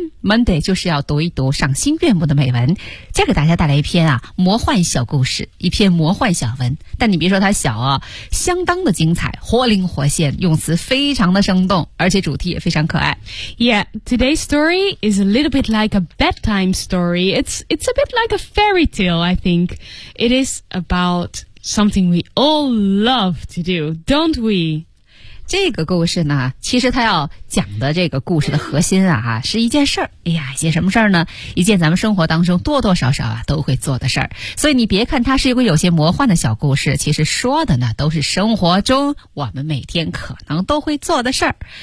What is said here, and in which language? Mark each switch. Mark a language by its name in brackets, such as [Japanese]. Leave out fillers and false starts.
[Chinese] Monday 就是要读一读赏心悦目的美文。接着给大家带来一篇啊魔幻小故事，一篇魔幻小文，但你别说它小啊，相当的精彩，活灵活现，用词非常的生动，而且主题也非常可爱。 [English] Yeah, today's story is a little bit like a bedtime story. It's a bit like a fairy tale, I think. It is about something we all love to do, don't we? [Chinese] 这个故事呢，其实他要讲的这个故事的核心啊，是一件事儿。哎呀，一件什么事儿呢？一件咱们生活当中多多少少啊都会做的事儿。所以你别看它是一个有些魔幻的小故事，其实说的呢都是生活中我们每天可能都会做的事儿。